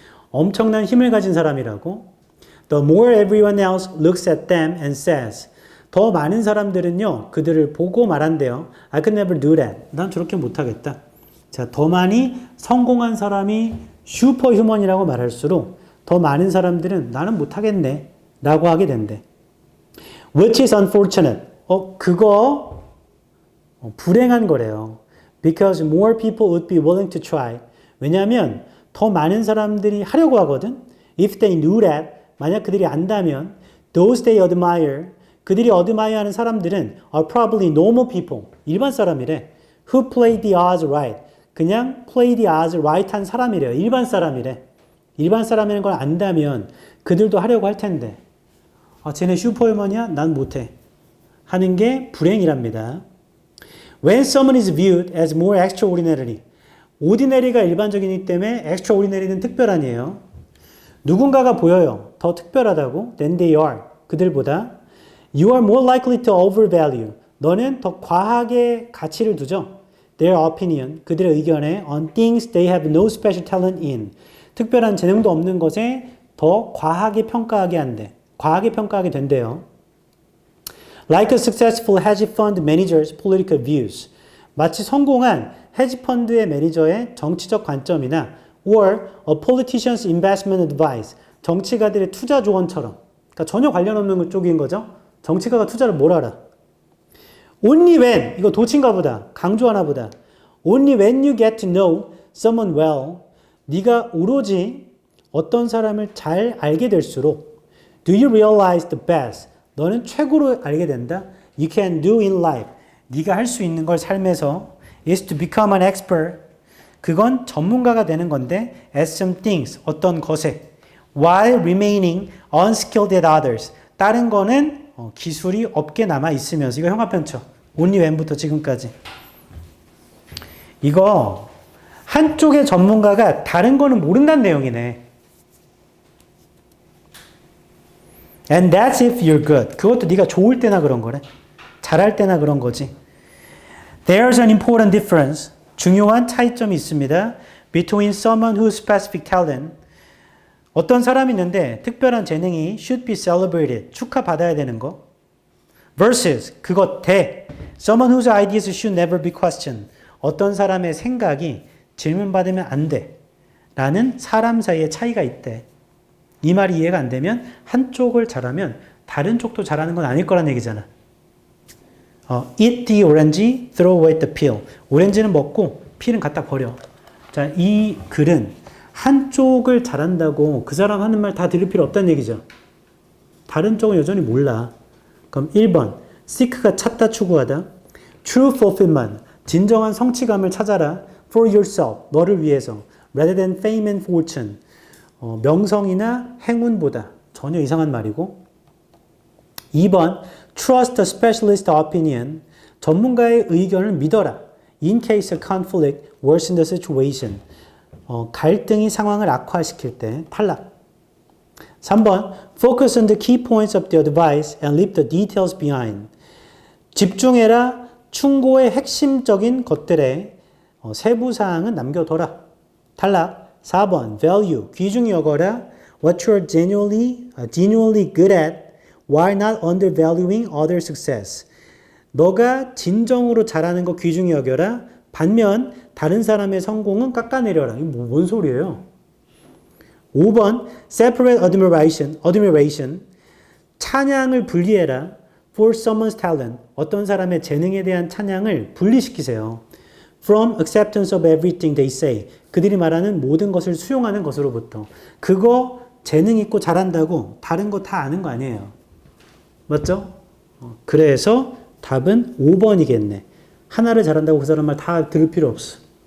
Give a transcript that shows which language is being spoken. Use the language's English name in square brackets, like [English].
[Korean] 엄청난 힘을 가진 사람이라고. [English] The more everyone else looks at them and says. [Korean] 더 많은 사람들은요, 그들을 보고 말한대요. [English] I could never do that. [Korean] 난 저렇게 못하겠다. 자, 더 많이 성공한 사람이 슈퍼휴먼이라고 말할수록 더 많은 사람들은 나는 못하겠네. 라고 하게 된대. [English] Which is unfortunate. [Korean] 그거 불행한 거래요. [English] Because more people would be willing to try. [Korean] 왜냐하면 더 많은 사람들이 하려고 하거든. [English] If they knew that, [Korean] 만약 그들이 안다면 [English] those they admire, [Korean] 그들이 admire하는 사람들은 [English] are probably normal people, [Korean] 일반 사람이래. [English] Who play the odds right. 그냥 play the odds right [Korean] 한 사람이래요. 일반 사람이래. 일반 사람이라는 걸 안다면 그들도 하려고 할 텐데. 쟤네 슈퍼휴먼이야? 난 못해. 하는 게 불행이랍니다. [English] When someone is viewed as more extraordinary. [Korean] ordinary가 일반적이기 때문에 extraordinary는 특별한이에요. 누군가가 보여요. 더 특별하다고. [English] than they are. [Korean] 그들보다. [English] You are more likely to overvalue. [Korean] 너는 더 과하게 가치를 두죠. [English] Their opinion. [Korean] 그들의 의견에 [English] on things they have no special talent in. [Korean] 특별한 재능도 없는 것에 더 과하게 평가하게 한대. 과하게 평가하게 된대요. [English] Like a successful hedge fund manager's political views. [Korean] 마치 성공한 헤지펀드의 매니저의 정치적 관점이나 [English] or a politician's investment advice. [Korean] 정치가들의 투자 조언처럼. 그러니까 전혀 관련 없는 쪽인 거죠. 정치가가 투자를 뭘 알아? [English] Only when, [Korean] 이거 도친가 보다. 강조하나 보다. [English] Only when you get to know someone well. [Korean] 네가 오로지 어떤 사람을 잘 알게 될수록 do you realize the best? 너는 최고로 알게 된다. [English] You can do in life. [Korean] 네가 할 수 있는 걸 삶에서 [English] is to become an expert. [Korean] 그건 전문가가 되는 건데 [English] at some things, [Korean] 어떤 것에 [English] while remaining unskilled at others. [Korean] 다른 거는 기술이 없게 남아 있으면서 이거 형합편처. only when부터 지금까지. 이거 한쪽의 전문가가 다른 거는 모른다는 내용이네. [English] And that's if you're good. [Korean] 그것도 네가 좋을 때나 그런 거래. 잘할 때나 그런 거지. [English] There's an important difference. [Korean] 중요한 차이점이 있습니다. [English] Between someone who's specific talent. [Korean] 어떤 사람이 있는데 특별한 재능이 [English] should be celebrated. [Korean] 축하받아야 되는 거. [English] Versus [Korean] 그것 대 [English] someone whose ideas should never be questioned. [Korean] 어떤 사람의 생각이 질문받으면 안 돼. 라는 사람 사이의 차이가 있대. 이 말이 이해가 안 되면 한쪽을 잘하면 다른 쪽도 잘하는 건 아닐 거란 얘기잖아. [English] Eat the orange, throw away the peel. [Korean] 오렌지는 먹고 필은 갖다 버려. 자, 이 글은 한쪽을 잘한다고 그 사람 하는 말 다 들을 필요 없다는 얘기죠. 다른 쪽은 여전히 몰라. 그럼 1번, [English] seek [Korean] 가 찾다 추구하다. [English] True fulfillment, [Korean] 진정한 성취감을 찾아라. [English] For yourself, [Korean] 너를 위해서. [English] Rather than fame and fortune. [Korean] 명성이나 행운보다 전혀 이상한 말이고. [English] 2번, trust a specialist opinion. [Korean] 전문가의 의견을 믿어라. [English] In case of conflict, worsen the situation. [Korean] 갈등이 상황을 악화시킬 때 탈락. [English] 3번, focus on the key points of the advice and leave the details behind. [Korean] 집중해라. 충고의 핵심적인 것들에 세부사항은 남겨둬라. 탈락. 4번, value, 귀중히 여겨라. [English] What you're genuinely good at while not undervaluing other success. [Korean] 너가 진정으로 잘하는 거 귀중히 여겨라. 반면 다른 사람의 성공은 깎아내려라. 이게 뭔 소리예요? 5번, [English] separate admiration. [Korean] 찬양을 분리해라. [English] For someone's talent. [Korean] 어떤 사람의 재능에 대한 찬양을 분리시키세요. [English] From acceptance of everything they say. [Korean] 그들이 말하는 모든 것을 수용하는 것으로부터. 그거 재능 있고 잘한다고 다른 거 다 아는 거 아니에요. 맞죠? 그래서 답은 5번이겠네. 하나를 잘한다고 그 사람 말 다 들을 필요 없어.